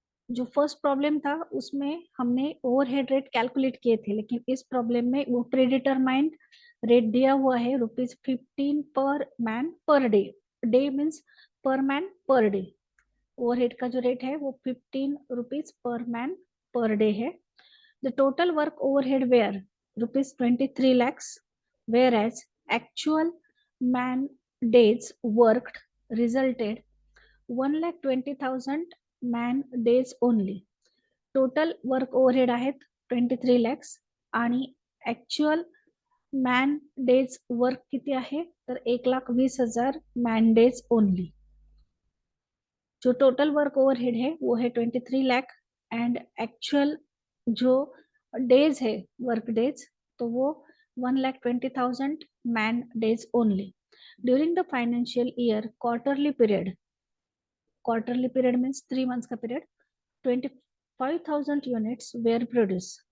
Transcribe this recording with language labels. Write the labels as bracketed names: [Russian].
[Hindi] जो first problem था उसमें हमने ओवरहेड रेट कैलकुलेट किए थे, लेकिन इस प्रॉब्लम में वो प्रीडिटरमाइंड रेट दिया हुआ है ₹15 पर man per day. Day means पर मैन पर डे। ओवरहेड का जो रेट है वो ₹15 पर मैन पर डे है। [English] The total work overhead were ₹23 lakhs, whereas actual man days worked resulted 1,20,000 man days only। [Marathi] Total work overhead आहेत 23 lakhs आणि actual man days work किती आहे तर 1,20,000 मैन डेज ओनली। [Hindi] जो टोटल वर्क ओवरहेड है वो है 23 लाख एंड एक्चुअल जो डेज है वर्क डेज तो वो 1,20,000 man days only. [English] During the financial year quarterly period means 3 months का पीरियड 25,000 units were produce.